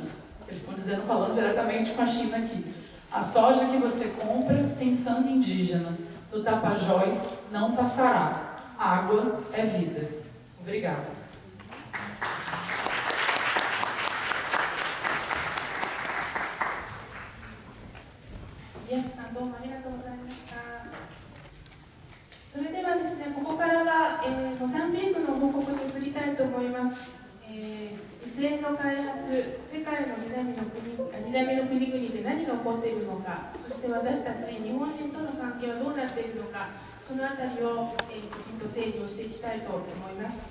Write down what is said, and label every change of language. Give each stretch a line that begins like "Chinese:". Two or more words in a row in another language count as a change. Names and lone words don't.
Portuguese: Eles estão dizendo, falando diretamente com a China aqui. A soja que você compra tem sangue indígena. No Tapajós não passará. Água é vida. Obrigada.
Japanese: Jeff-san、どうもありがとうございました。それではですね、ここからは、モザンビークの報告に移りたいと思います。異性の開発、世界の南の国々で何が起こっているのか、そして私たち日本人との関係はどうなっているのか、そのあたりを、きちんと整理をしていきたいと思います。